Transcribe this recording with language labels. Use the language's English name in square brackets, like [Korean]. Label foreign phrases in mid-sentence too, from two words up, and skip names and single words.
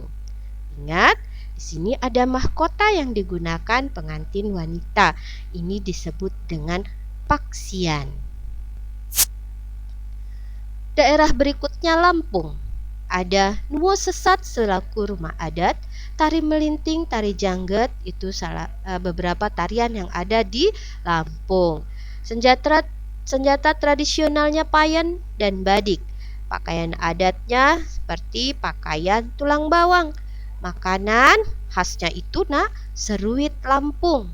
[Indonesian] Ingat, di sini ada mahkota yang digunakan pengantin wanita. Ini disebut dengan paksian. Daerah berikutnya Lampung. Ada Nuwo Sesat selaku rumah adat, tari melinting, tari jangget, itu beberapa tarian yang ada di Lampung. Senjata tradisionalnya payan dan badik. Pakaian adatnya seperti pakaian tulang bawang. Makanan khasnya itu nak seruit Lampung.